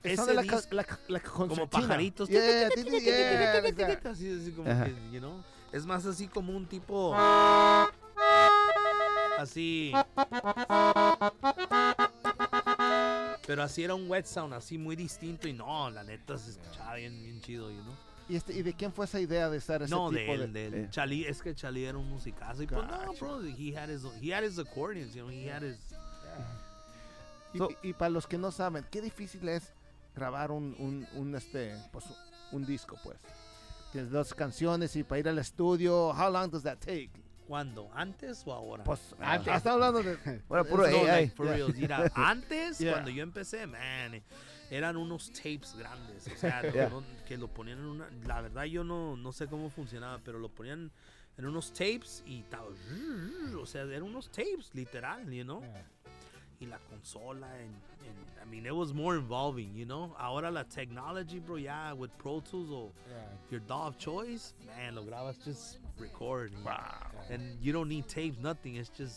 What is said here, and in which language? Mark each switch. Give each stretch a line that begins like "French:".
Spanish: Ese disco, like como pajaritos. Es más así como un tipo. Así. Pero así era un wet sound, así muy distinto. Y no, la neta se escuchaba bien chido, ¿no? ¿Y, y de quién fue esa idea de usar ese no, tipo de...? No, de él. Yeah. Chalí, es que Chalí era un musicazo. Y gotcha.
English: Pues no, bro, he had his accordions, you know, he had his... Yeah.
Spanish: Y para los que no saben, ¿qué difícil es grabar un disco, pues? Tienes dos canciones y para ir al estudio, how long does that take? ¿Cuándo? ¿Antes o ahora? Pues, antes. Hasta hablando de... Bueno, puro no, AI. Like, for real. Mira, antes, cuando yo empecé, man... Eran unos tapes grandes, o sea, que lo ponían en una... La verdad, yo no sé cómo funcionaba, pero lo ponían en unos tapes y tal. O sea, eran unos tapes, literal, you know?
English: Yeah. Y la consola, I mean, it was more involving, you know? Ahora la technology, bro, with Pro Tools o your DAW of choice, man, lo grabas just recording. Wow. And you don't need tapes, nothing, it's just...